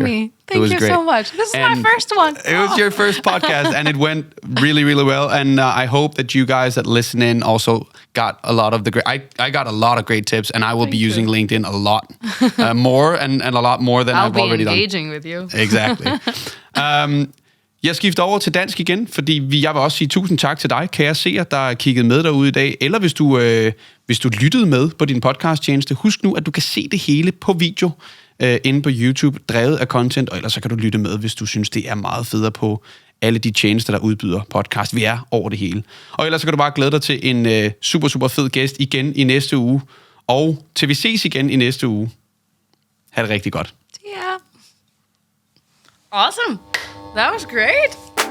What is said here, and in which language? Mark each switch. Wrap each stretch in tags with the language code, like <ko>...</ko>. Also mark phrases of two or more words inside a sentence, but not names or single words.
<en>Thank you so much. This is my first one. It was your first podcast and it went really, really well. And I hope that you guys that listen in also got a lot of the great... I got a lot of great tips and I will be using LinkedIn a lot more and a lot more than I've already done. I'll be engaging with you. Exactly.</en> <da>Jeg skifter over til dansk igen, fordi jeg vil også sige tusind tak til dig, kære seer, der er kigget med derude i dag. Eller hvis du lyttede med på din podcasttjeneste, husk nu, at du kan se det hele på video inde på YouTube, drevet af content, og ellers så kan du lytte med, hvis du synes, det er meget federe på alle de tjenester, der udbyder podcast. Vi er over det hele. Og ellers så kan du bare glæde dig til en super, super fed gæst igen i næste uge. Og til vi ses igen i næste uge. Ha' det rigtig godt.</da> <en>Yeah. Awesome. That was great.</en>